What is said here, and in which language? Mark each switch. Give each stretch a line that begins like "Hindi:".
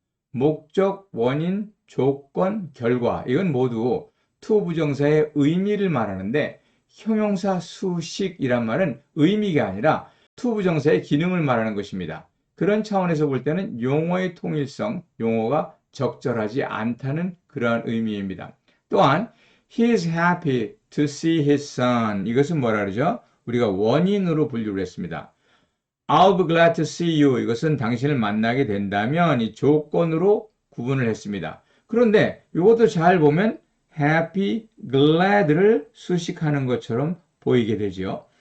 Korean: 목적, 원인, 조건, 결과 이건 모두 to 부정사의 의미를 말하는데 형용사 수식이란 말은 의미가 아니라 to 부정사의 기능을 말하는 것입니다. 그런 차원에서 볼 때는 용어의 통일성, 용어가 적절하지 않다는 그러한 의미입니다.
English: 또한 He is happy to see his son.
Korean: 이것은 뭐라 그러죠? 우리가 원인으로 분류를 했습니다.
English: I'll be glad to see you.
Korean: 이것은 당신을 만나게 된다면 이 조건으로 구분을 했습니다. 그런데 이것도 잘 보면 happy, glad를 수식하는 것처럼 보이게 되죠.